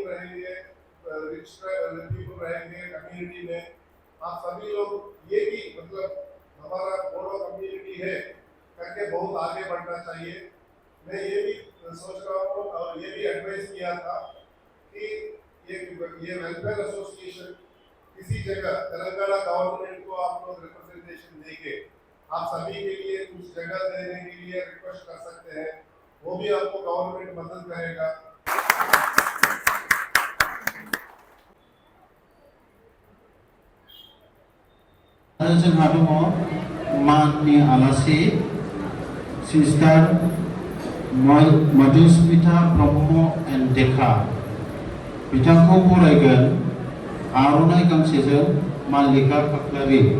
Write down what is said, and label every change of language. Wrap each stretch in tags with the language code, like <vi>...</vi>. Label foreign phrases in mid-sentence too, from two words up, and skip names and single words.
<hi>रहेंगे</hi> <en>rich people</en> <hi>रहेंगे कम्युनिटी में आप सभी लोग ये भी मतलब हमारा बोडो कम्युनिटी है करके बहुत आगे बढ़ना चाहिए मैं ये भी सोच रहा हूँ और ये भी एडवाइस किया था कि ये</hi> <en>welfare association</en> <hi>किसी जगह तेलंगाना गवर्नमेंट को आप लोग रिप्रेजेंटेशन देंगे आप सभी के लिए कुछ जगह देने के लिए रिक्वेस्ट कर सकते हैं वो भी आपको गवर्नमेंट मदद करेगा</hi> <brx>जोंहा दङ माननि आलासि सिस्टार मधुस्मिता ब्रह्म एन्ड देखा बिथांखौ बरायगोन आर'नाइ गांसेजों माल्लिका खाख्लारि</brx>